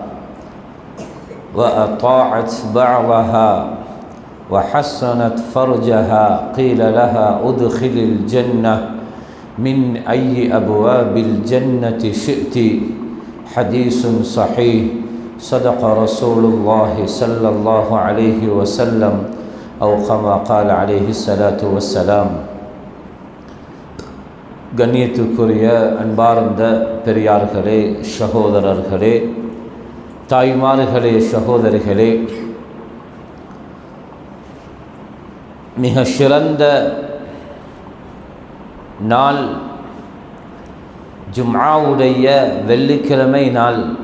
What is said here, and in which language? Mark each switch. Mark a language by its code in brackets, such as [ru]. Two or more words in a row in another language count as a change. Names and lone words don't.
[ar] وأطاعت بعضها وحسنت فرجها قيل لها ادخل الجنة من أي أبواب الجنة شئت حديث صحيح صدق رسول الله صلى الله عليه وسلم أو كما قال عليه الصلاة والسلام [ta] கண்ணியத்துக்குரிய அன்பார்ந்த பெரியார்களே, சகோதரர்களே, தாய்மார்களே, சகோதரிகளே, மிக சிறந்த நாள் ஜும்ஆவுடைய வெள்ளிக்கிழமை நாள்.